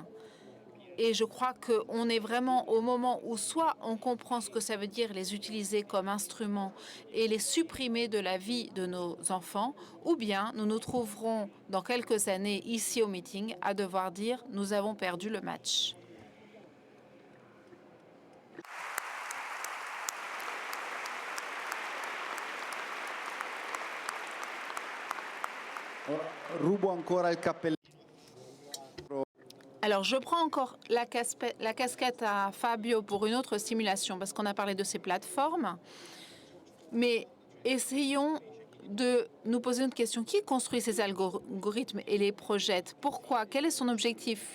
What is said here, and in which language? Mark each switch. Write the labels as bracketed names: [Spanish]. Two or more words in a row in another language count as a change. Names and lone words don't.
[French] Et je crois qu'on est vraiment au moment où soit on comprend ce que ça veut dire les utiliser comme instruments et les supprimer de la vie de nos enfants, ou bien nous nous trouverons dans quelques années ici au meeting à devoir dire « nous avons perdu le match ». [Italian] Rubo ancora il cappello. [French] Alors, je prends encore la casquette à Fabio pour une autre simulation, parce qu'on a parlé de ces plateformes. Mais essayons de nous poser une question. Qui construit ces algorithmes et les projette? Pourquoi? Quel est son objectif?